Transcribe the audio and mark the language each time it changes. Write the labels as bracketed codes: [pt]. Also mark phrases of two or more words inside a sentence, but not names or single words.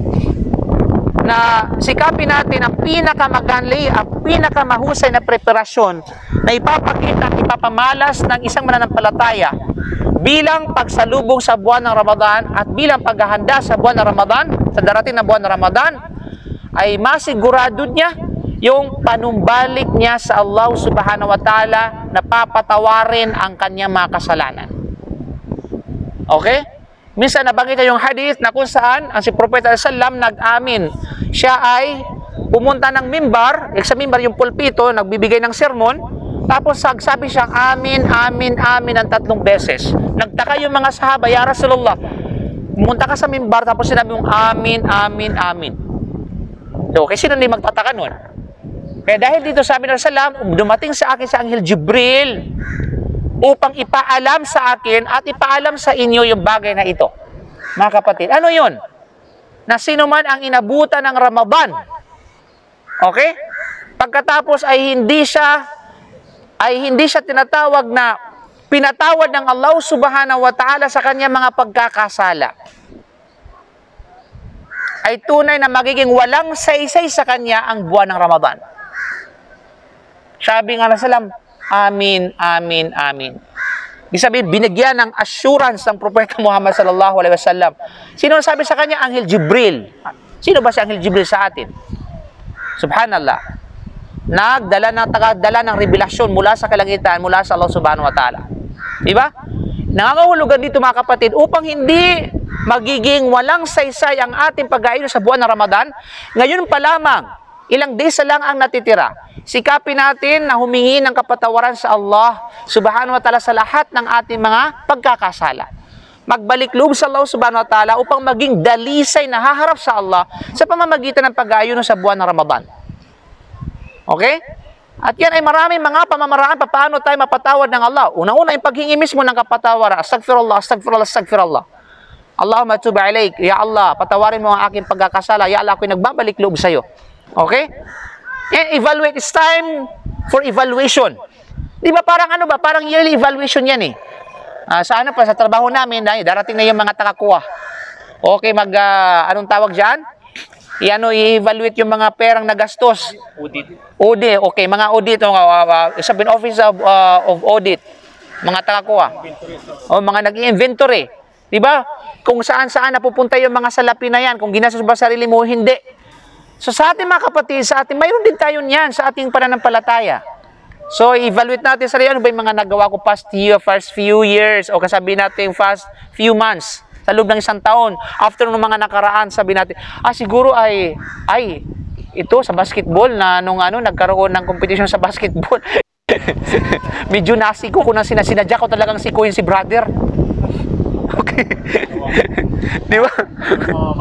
[tl] Na sikapin natin ang pinakamaganli, ang pinakamahusay na preparasyon na ipapakita at ipapamalas ng isang mananampalataya bilang pagsalubong sa buwan ng Ramadan at bilang paghahanda sa buwan ng Ramadan, sa darating na buwan ng Ramadan, ay masigurado niya yung panumbalik niya sa Allah [ar] سبحانه وتعالى [tl] na papatawarin ang kanyang mga kasalanan. Okay? Minsan nabanggit yung hadith na kung saan ang si Propeta sallam nag-amin. Siya ay pumunta ng mimbar, sa mimbar yung pulpito, nagbibigay ng sermon, tapos sabi siyang amin, amin, amin ng 3 beses. Nagtaka yung mga sahaba, [ar] يا رسول الله, [tl] pumunta ka sa mimbar tapos sinabi mong amin, amin, amin. Okay, sino hindi magtataka nun? Kaya dahil dito sabi ng Sallam, dumating sa akin sa Anghel Jibril upang ipaalam sa akin at ipaalam sa inyo yung bagay na ito. Mga kapatid, ano yun? Na sino man ang inabutan ng Ramadan, okay? Pagkatapos ay hindi siya tinatawag na pinatawad ng Allah [ar] سبحانه وتعالى [tl] sa kanyang mga pagkakasala, ay tunay na magiging walang saysay sa kanya ang buwan ng Ramadan. Sabi nga ng Sallam, amin, amin, amin. Ibig sabihin, binigyan ng assurance ng Propeta Muhammad [ar] صلى الله عليه وسلم. [tl] Sino ang sabi sa kanya? Anghel Jibril. Sino ba si Anghel Jibril sa atin? Subhanallah. Tagadala ng revelasyon mula sa kalangitan, mula sa Allah [ar] سبحانه وتعالى. [tl] Diba? Nangangahulugan dito mga kapatid, upang hindi magiging walang saysay ang ating pag-aayon sa buwan ng Ramadan, ngayon pa lamang, ilang days lang ang natitira. Sikapin natin na humingi ng kapatawaran sa Allah [ar] سبحانه وتعالى [tl] sa lahat ng ating mga pagkakasala. Magbalik loob sa Allah [ar] سبحانه وتعالى [tl] upang maging dalisay na haharap sa Allah sa pamamagitan ng pag-aayon sa buwan ng Ramadan. Okay? At yan ay maraming mga pamamaraan paano tayo mapatawad ng Allah. Una-una yung paghingi mismo ng kapatawaran. [ar] أستغفر الله، أستغفر الله، أستغفر الله. اللهم تب عليك. يا الله, [tl] patawarin mo ang aking pagkakasala. [ar] يا الله, [tl] ako'y nagbabalik loob sa iyo. [en] Okay? And evaluate. It's time for evaluation. [tl] Di ba parang ano ba? Parang yearly evaluation yan eh. Sa trabaho namin, darating na yung mga takakuha. Okay, anong tawag dyan? I-evaluate yung mga perang nagastos. Audit. Okay, mga audit. Sabihin, [en] Office of Audit. [tl] Mga takakuha. O mga nag-inventory. Di ba? Kung saan-saan napupunta yung mga salapi na yan. Kung ginastos ba sarili mo, hindi. So sa ating mga kapatid, mayroon din tayo niyan sa ating pananampalataya. So evaluate natin sa ano ba yung mga nagawa ko [en] past few years [tl] o kasabi natin [en] past few months [tl] sa loob ng 1 taon. After ng mga nakaraan, sabi natin, siguro ay ito sa basketball na nung nagkaroon ng competition sa basketball. Medyo nasiko ko na sinadya ko talagang sikuin si brother. Okay. Di ba?